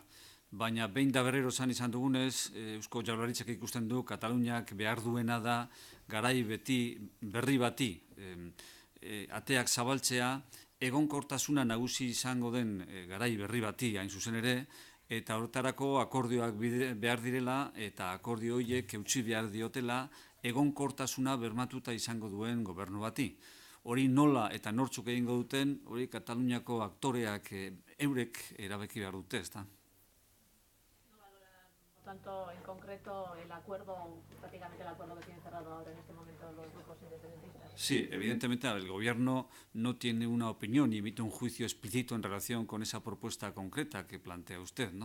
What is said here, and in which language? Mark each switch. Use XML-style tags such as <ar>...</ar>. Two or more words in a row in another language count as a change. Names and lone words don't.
<eu>Baina behin da berriro izan dugunez, Eusko Jaurlaritzak ikusten du Kataluniak behar duena da garai berri bati ateak zabaltzea, egonkortasuna nagusi izango den garai berri bati hain zuzen ere, eta horretarako akordioak behar direla eta akordio horiek eutsi behar diotela egonkortasuna bermatuta izango duen gobernu bati. Hori nola eta nortzuk egingo duten, hori Kataluniako aktoreak eurek erabaki behar dute, ezta?</eu> <es>Tanto en concreto el acuerdo, prácticamente el acuerdo que tienen cerrado ahora en este momento los grupos independentistas. Sí, evidentemente el gobierno no tiene una opinión y emite un juicio explícito en relación con esa propuesta concreta que plantea usted, ¿no?</es>